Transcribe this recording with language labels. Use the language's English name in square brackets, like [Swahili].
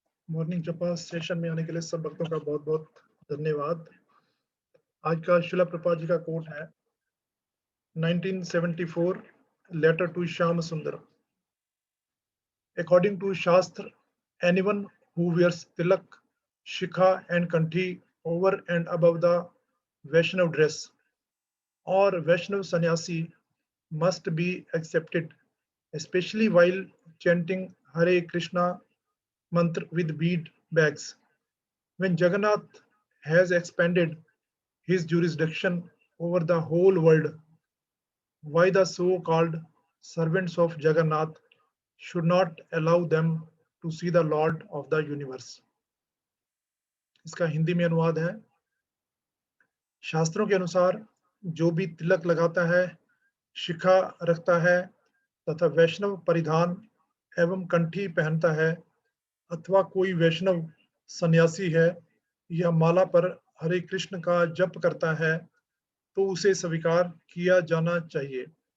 [Hindi] Morning जपा session में आने के लिए सब भक्तों का बहुत बहुत धन्यवाद। आज का शिला प्रभुपाद जी का कोट है 1974 लेटर टू श्याम सुंदर। [English] According to Shastra, anyone who wears tilak, shikha and kanthi over and above the Vaishnav dress or Vaishnav sannyasi must be accepted, especially while chanting Hare Krishna mantra with bead bags. When Jagannath has expanded his jurisdiction over the whole world, why the so-called servants of Jagannath should not allow them to see the Lord of the universe? [Hindi] इसका हिंदी में अनुवाद है। शास्त्रों के अनुसार जो भी तिलक लगाता है, शिखा रखता है तथा वैष्णव परिधान एवं कंठी पहनता है अथवा कोई वैष्णव सन्यासी है या माला पर हरे कृष्ण का जप करता है तो उसे स्वीकार किया जाना चाहिए।